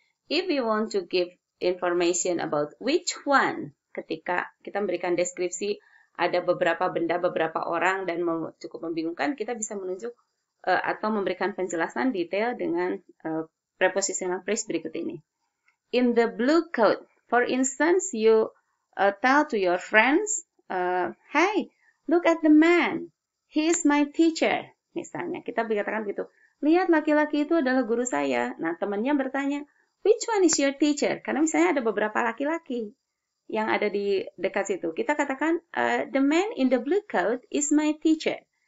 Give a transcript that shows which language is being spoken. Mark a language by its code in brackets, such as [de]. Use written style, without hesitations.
[en] If we want to give information about which one, [id] ketika kita memberikan deskripsi ada beberapa benda, beberapa orang dan cukup membingungkan, kita bisa menunjuk atau memberikan penjelasan detail dengan prepositional phrase berikut ini. [en] In the blue coat, for instance, you tell to your friends, hey, look at the man, he is my teacher. [id] Misalnya, kita berkatakan gitu, lihat laki-laki itu adalah guru saya. Nah, temannya bertanya, [en] which one is your teacher? [id] Karena misalnya ada beberapa laki-laki yang ada di dekat situ. Kita katakan, [en] the man in the blue coat is my teacher.